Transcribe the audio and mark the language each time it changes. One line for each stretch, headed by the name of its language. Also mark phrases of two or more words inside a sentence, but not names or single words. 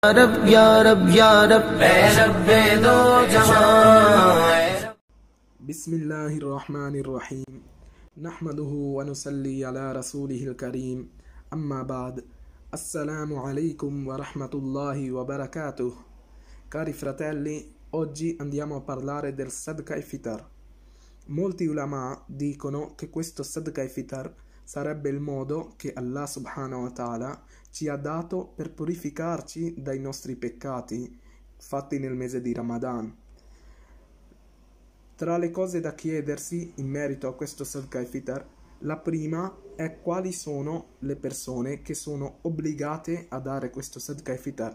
Urdu: رب یا رب یا رب اے ربِ دو جہاں.
Arabic: بسم الله الرحمن الرحيم نحمده و نصلي على رسوله الكريم أما بعد. السلام عليكم و رحمة الله و بركاته.
Italian: Cari fratelli, oggi andiamo a parlare del Sadqa e Fitar. Molti ulama dicono che questo Sadqa e Fitar sarebbe il modo che
Arabic: الله سبحانه و تعالى
Italian: ci ha dato per purificarci dai nostri peccati fatti nel mese di Ramadan. Tra le cose da chiedersi in merito a questo Sadqa e Fitar, la prima è quali sono le persone che sono obbligate a dare questo Sadqa e Fitar.